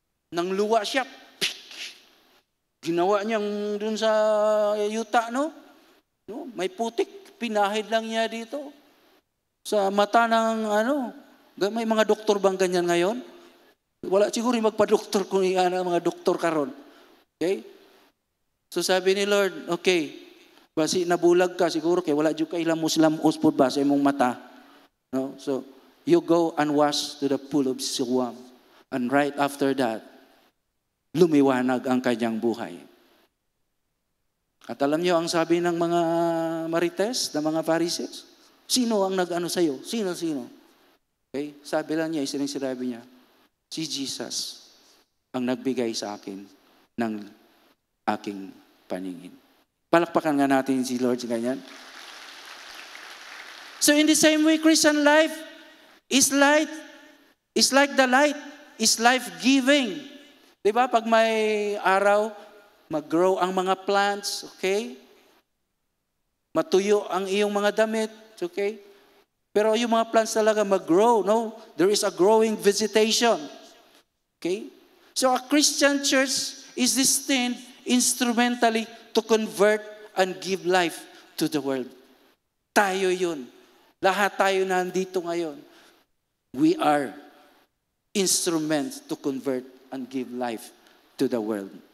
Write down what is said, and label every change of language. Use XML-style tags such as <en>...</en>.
<tl>Nang luwa siya, ginawa niyang dun sa yuta, no? May putik, pinahid lang niya dito. Sa mata ng may mga doktor bang ganyan ngayon? Wala siguro yung magpa-doktor kung mga doktor karon. Okay? So sabi ni Lord,</tl> <ceb>okay, basi nabulag ka siguro kay wala jud ka ilang Muslim uspod ba sa imong mata. No?</ceb> <en>So you go and wash to the pool of Siloam. And right after that,</en> <tl>lumiwanag ang kanyang buhay. At alam niyo ang sabi ng mga Marites, ng mga Pharisees, sino ang nag-ano sa'yo? Sino? Okay? Sabi lang niya, sinabi niya, si Jesus ang nagbigay sa akin ng aking paningin. Palakpakan nga natin si Lord sa ganyan.</tl> <en>So in the same way, Christian life is light. Is like the light. Is life-giving. Diba?</en> <tl>Pag may araw, mag-grow ang mga plants, okay? Matuyo ang iyong mga damit, okay? Pero yung mga plants talaga mag-grow, no?</tl> <en>There is a growing vegetation. Okay? So a Christian church is destined instrumentally to convert and give life to the world.</en> <tl>Tayo yun. Lahat tayo nandito ngayon.</tl> <en>We are instruments to convert and give life to the world.</en>